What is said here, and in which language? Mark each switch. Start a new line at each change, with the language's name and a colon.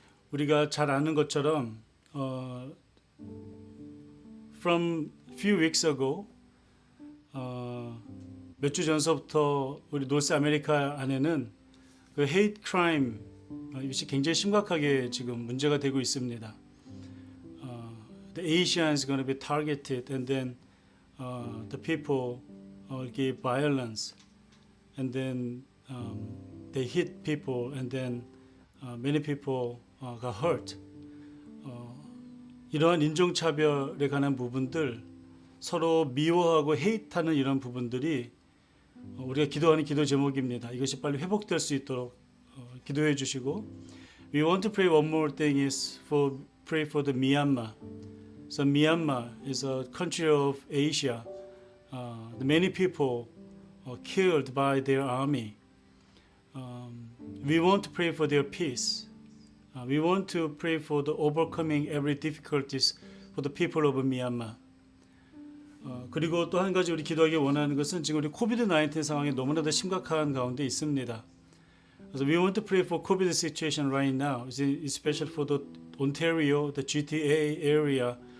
Korean: 우리가 잘 아는 것처럼
English: from few weeks ago
Korean: 몇 주 전서부터 우리 노스 아메리카 안에는 그 hate crime 이것이 굉장히 심각하게 지금 문제가 되고 있습니다.
English: The Asians going to be targeted and then the people give violence and then they hit people and then many people got hurt.
Korean: 이러한 인종차별에 관한 부분들, 서로 미워하고 헤이트하는 이런 부분들이 우리가 기도하는 기도 제목입니다. 이것이 빨리 회복될 수 있도록 기도해 주시고,
English: we want to pray one more thing is pray for the Myanmar. So Myanmar is a country of Asia. Many people killed by their army. We want to pray for their peace. We want to pray for the overcoming every difficulties for the people of Myanmar.
Korean: 그리고 또 한 가지 우리 기도하기 원하는 것은 지금 우리 코비드-19 상황이 너무나도 심각한 가운데 있습니다.
English: So we want to pray for COVID situation right now, especially for the Ontario, the GTA area.